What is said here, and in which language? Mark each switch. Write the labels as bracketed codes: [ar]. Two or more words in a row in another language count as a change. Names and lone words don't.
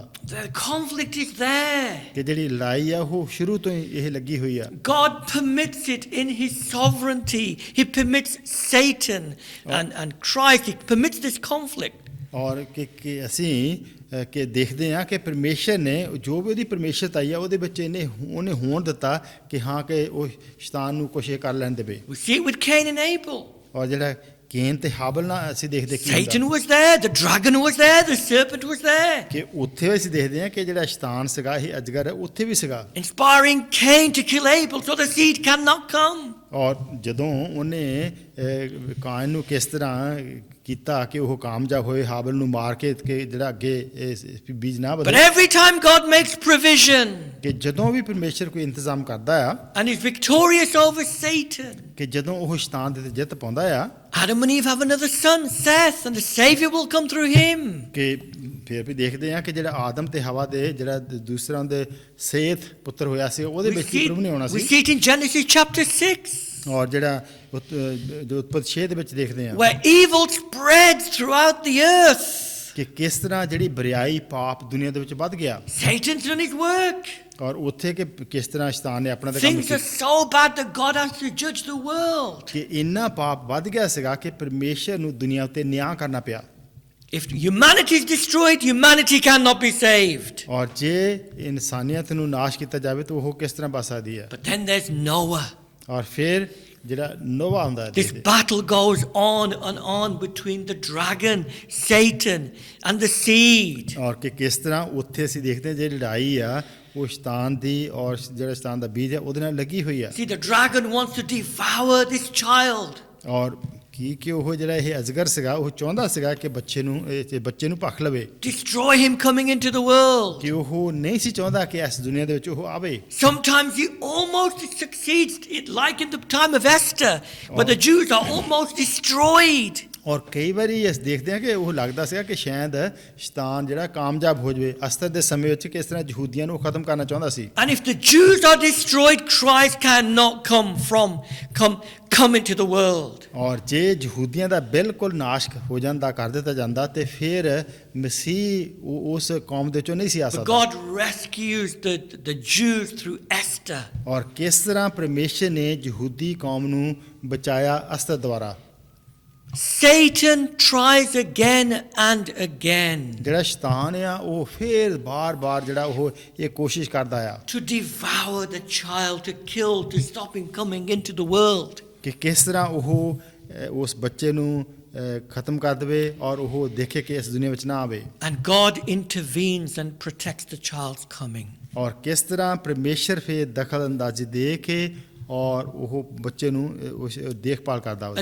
[en] The conflict is there. [pa] ਕਿ ਜਿਹੜੀ ਲੜਾਈ ਆ ਉਹ ਸ਼ੁਰੂ ਤੋਂ ਹੀ ਇਹ ਲੱਗੀ ਹੋਈ ਆ [en] God permits it in His sovereignty. He permits Satan and Christ. He permits this conflict. [pa] ਔਰ ਕਿ ਅਸੀਂ ਕਿ ਦੇਖਦੇ ਹਾਂ ਕਿ ਪਰਮੇਸ਼ਰ ਨੇ ਜੋ ਵੀ ਉਹਦੀ ਪਰਮੇਸ਼ਰਤਾ ਆਈ ਆ ਉਹਦੇ ਵਿੱਚ ਉਹਨੇ ਹੋਣ ਦਿੱਤਾ ਕਿ ਹਾਂ ਕਿ ਉਹ ਸ਼ੈਤਾਨ ਨੂੰ ਕੁਛ ਇਹ ਕਰ ਲੈਣ ਦੇਵੇ [en] We see it with Cain and Abel. [pa] ਔਰ ਜਿਹੜਾ ਕੇਨ ਤੇ ਹਾਬਲ ਨਾਲ ਅਸੀਂ ਦੇਖਦੇ ਕੀ [en] Satan [pa] ਹੁੰਦਾ [en] was there, the dragon was there, the serpent was there. [pa] ਕਿ ਉੱਥੇ ਅਸੀਂ ਦੇਖਦੇ ਹਾਂ ਕਿ ਜਿਹੜਾ ਸ਼ੈਤਾਨ ਸੀਗਾ ਇਹ ਅਜਗਰ ਹੈ ਉੱਥੇ ਵੀ ਸੀਗਾ [en] Inspiring Cain to kill Abel so the seed cannot come. [pa] ਔਰ ਜਦੋਂ ਉਹਨੇ ਕਾਇਨ ਨੂੰ ਕਿਸ ਤਰ੍ਹਾਂ ਕੀਤਾ ਕਿ ਉਹ ਕਾਮਯਾਬ ਹੋਏ ਹਾਬਲ ਨੂੰ ਮਾਰ ਕੇ ਜਿਹੜਾ ਅੱਗੇ ਬੀਜ ਨਾ [en] But [pa] ਬਦਲੇ [en] every time God makes provision [pa] ਕਿ ਜਦੋਂ ਵੀ ਪਰਮੇਸ਼ਰ ਕੋਈ ਇੰਤਜ਼ਾਮ ਕਰਦਾ ਆ [en] and is victorious over Satan, [pa] ਕਿ ਜਦੋਂ ਉਹ ਸ਼ੈਤਾਨ ਦੇ ਤੇ ਜਿੱਤ ਪਾਉਂਦਾ ਆ [en] Adam and Eve have another son, Seth, and the Savior will come through him. [pa] ਕਿ ਫਿਰ ਵੀ ਦੇਖਦੇ ਆ ਕਿ ਜਿਹੜਾ ਆਦਮ ਤੇ ਹਵਾ ਦੇ ਜਿਹੜਾ ਦੂਸਰਾ ਉਹਦੇ ਸੇਤ ਪੁੱਤਰ ਹੋਇਆ ਸੀ ਉਹਦੇ ਵਿੱਚ ਹੀ ਪ੍ਰਭੂ ਨੇ ਆਉਣਾ [en] We [pa] ਸੀ [en] see it in Genesis chapter 6. [pa] ਔਰ ਜਿਹੜਾ ਉਤਪਤ 6 ਦੇ ਵਿੱਚ ਦੇਖਦੇ ਆ [en] Where evil spreads throughout the earth. [pa] ਕਿ ਕਿਸ ਤਰ੍ਹਾਂ ਜਿਹੜੀ ਬੁਰਾਈ ਪਾਪ ਦੁਨੀਆ ਦੇ ਵਿੱਚ ਵੱਧ ਗਿਆ [en] Satan's done his work. [pa] ਔਰ ਉੱਥੇ ਕਿ ਕਿਸ ਤਰ੍ਹਾਂ ਸ਼ੈਤਾਨ ਨੇ ਆਪਣਾ ਤੇ ਕੰਮ [en] Things are [pa] ਕੀਤਾ [en] so bad that God has to judge the world. [pa] ਕਿ ਇੰਨਾ ਪਾਪ ਵੱਧ ਗਿਆ ਸੀਗਾ ਕਿ ਪਰਮੇਸ਼ਰ ਨੂੰ ਦੁਨੀਆ ਉੱਤੇ ਨਿਆਂ ਕਰਨਾ ਪਿਆ [en] If humanity is destroyed, humanity cannot be saved. [pa] ਔਰ ਜੇ ਇਨਸਾਨੀਅਤ ਨੂੰ ਨਾਸ਼ ਕੀਤਾ ਜਾਵੇ ਤਾਂ ਉਹ ਕਿਸ ਤਰ੍ਹਾਂ ਬਚ ਸਕਦੀ ਹੈ [en] But then there's Noah. [pa] ਔਰ ਫਿਰ ਜਿਹੜਾ ਨੋਵਾ ਹੁੰਦਾ ਹੈ [en] This battle goes on and on between the dragon, Satan, and the seed. [pa] ਔਰ ਕਿ ਕਿਸ ਤਰ੍ਹਾਂ ਉੱਥੇ ਅਸੀਂ ਦੇਖਦੇ ਹਾਂ ਜਿਹੜੀ ਲੜਾਈ ਆ ਉਹ ਸ਼ੈਤਾਨ ਦੀ ਔਰ ਜਿਹੜਾ ਸ਼ੈਤਾਨ ਦਾ ਬੀਜ ਹੈ ਉਹਦੇ ਨਾਲ ਲੱਗੀ ਹੋਈ ਆ [en] See, the dragon wants to devour this child. [pa] ਔਰ ਕਿ ਉਹ ਜਿਹੜਾ ਇਹ ਅਜਗਰ ਸੀਗਾ ਉਹ ਚਾਹੁੰਦਾ ਸੀਗਾ ਕਿ ਬੱਚੇ ਨੂੰ ਭਖ ਲਵੇ, [en] destroy him coming into the world. [pa] ਕਿ ਉਹ ਨਹੀਂ ਸੀ ਚਾਹੁੰਦਾ ਕਿ ਇਸ ਦੁਨੀਆ ਦੇ ਵਿੱਚ ਉਹ ਆਵੇ। [en] Sometimes he almost succeeds, like in the time of Esther, where the Jews are almost destroyed. [pa] ਔਰ ਕਈ ਵਾਰੀ ਅਸੀਂ ਦੇਖਦੇ ਹਾਂ ਕਿ ਉਹ ਲੱਗਦਾ ਸੀਗਾ ਕਿ ਸ਼ਾਇਦ ਸ਼ੈਤਾਨ ਜਿਹੜਾ ਕਾਮਯਾਬ ਹੋ ਜਾਵੇ ਅਸਤਰ ਦੇ ਸਮੇਂ ਵਿੱਚ, ਕਿਸ ਤਰ੍ਹਾਂ ਯਹੂਦੀਆਂ ਨੂੰ ਖਤਮ ਕਰਨਾ ਚਾਹੁੰਦਾ ਸੀ। [en] And if the Jews are destroyed, Christ cannot come into the world. [pa] ਔਰ ਜੇ ਯਹੂਦੀਆਂ ਦਾ ਬਿਲਕੁਲ ਨਾਸ਼ ਹੋ ਜਾਂਦਾ, ਕਰ ਦਿੱਤਾ ਜਾਂਦਾ, ਤੇ ਫਿਰ ਮਸੀਹ ਉਸ ਕੌਮ ਦੇ ਚੋਂ ਨਹੀਂ ਸੀ ਆ [en] But [pa] ਸਕਦਾ। [en] God rescues the Jews through Esther. [pa] ਔਰ ਕਿਸ ਤਰ੍ਹਾਂ ਪਰਮੇਸ਼ਰ ਨੇ ਯਹੂਦੀ ਕੌਮ ਨੂੰ ਬਚਾਇਆ ਅਸਤਰ ਦੁਆਰਾ। [en] Satan tries again and again [pa] ਜਿਹੜਾ ਸ਼ੈਤਾਨ ਆ ਉਹ ਫਿਰ ਬਾਰ-ਬਾਰ ਜਿਹੜਾ ਉਹ ਇਹ ਕੋਸ਼ਿਸ਼ ਕਰਦਾ ਆ [en] to devour the child, to kill, to stop him coming into the world. [pa] ਕਿ ਕਿਸ ਤਰ੍ਹਾਂ ਉਹ ਉਸ ਬੱਚੇ ਨੂੰ ਖਤਮ ਕਰ ਦੇਵੇ ਔਰ ਉਹ ਦੇਖੇ ਕਿ ਇਸ ਦੁਨੀਆ ਵਿੱਚ ਨਾ ਆਵੇ। [en] And God intervenes and protects the child's coming. [pa] ਔਰ ਕਿਸ ਤਰ੍ਹਾਂ ਪਰਮੇਸ਼ਰ ਫਿਰ ਦਖਲ ਅੰਦਾਜ਼ੀ ਦੇ ਕੇ ਔਰ ਉਹ ਬੱਚੇ ਨੂੰ ਉਸ ਦੇਖਭਾਲ ਕਰਦਾ ਹੋਵੇ।